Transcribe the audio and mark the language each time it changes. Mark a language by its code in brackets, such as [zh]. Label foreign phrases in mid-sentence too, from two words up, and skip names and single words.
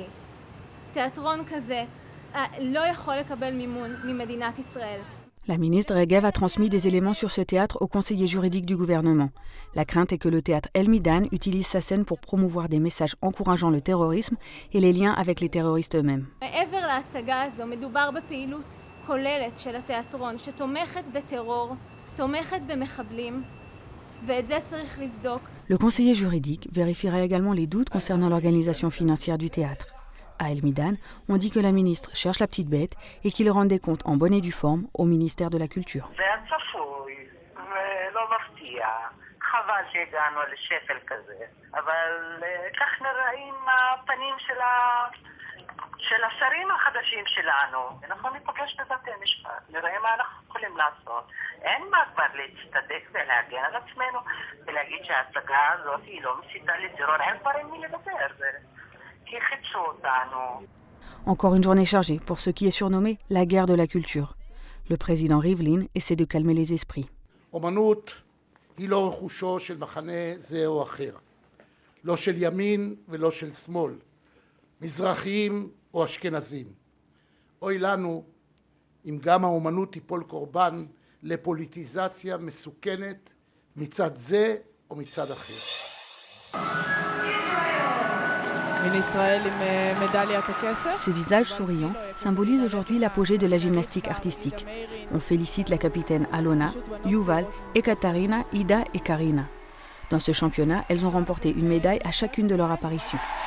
[he] תיאטרון כזה לא יכול לקבל מימון ממדינת ישראל. [fr] La ministre Regev a transmis des éléments sur ce théâtre au conseiller juridique du gouvernement. La crainte est que le théâtre El Midan utilise sa scène pour promouvoir des messages encourageant le terrorisme et les liens avec les terroristes eux-mêmes. [he] מעבר להצגה הזו מדובר בפעילות כוללת של התיאטרון שתומכת בטרור, תומכת במחבלים, ואת זה צריך לבדוק. [fr] Le conseiller juridique vérifiera également les doutes concernant l'organisation financière du théâtre. À El Midan, on dit que la ministre cherche la petite bête et qu'il rende des comptes en bonne et due forme au ministère de la Culture. [he] חבל שהגענו לשפל כזה, אבל כך נראים הפנים של השרים החדשים שלנו. אנחנו ניפגש בבתי משפט, נראה מה אנחנו יכולים לעשות. אין מה כבר להצטדק ולהגן על עצמנו ולהגיד שההצגה הזאת היא לא מסיתה לטרור, אין כבר עם מי לדבר. [fr] Encore une journée chargée pour ce qui est surnommé la guerre de la culture. Le président Rivlin essaie de calmer les esprits. [he] אומנות היא לא רכושו של מחנה זה או אחר. לא של ימין ולא של שמאל, מזרחיים או אשכנזים. אוי לנו אם גם האומנות תיפול קורבן לפוליטיזציה מסוכנת מצד זה או מצד אחר. [fr] Ces visages souriants symbolisent aujourd'hui l'apogée de la gymnastique artistique. On félicite la capitaine Alona, Yuval, Ekaterina, Ida et Karina. Dans ce championnat, elles ont remporté une médaille à chacune de leurs apparitions.